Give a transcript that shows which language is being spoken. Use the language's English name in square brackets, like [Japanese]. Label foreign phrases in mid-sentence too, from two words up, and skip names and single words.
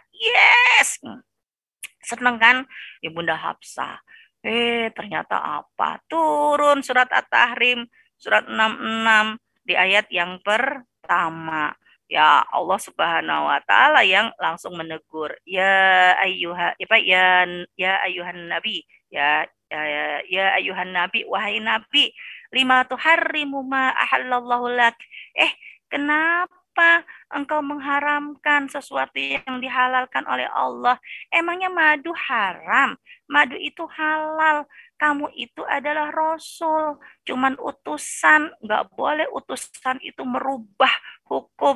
[Indonesian] Yes, seneng kan Ibunda Hafsah. Ternyata apa? Turun surat At-Tahrim, surat 66 di ayat yang pertama. Ya Allah [Arabic] سبحانه وتعالى [Indonesian] yang langsung menegur, [Arabic] يا أيها يا أيها النبي يا أيها النبي, [Indonesian] wahai nabi, [Arabic] لم تحرم ما أحل الله لك. [Indonesian] Kenapa engkau mengharamkan sesuatu yang dihalalkan oleh Allah? Emangnya madu haram? Madu itu halal. Kamu itu adalah Rasul. Cuman utusan. Nggak boleh utusan itu merubah hukum.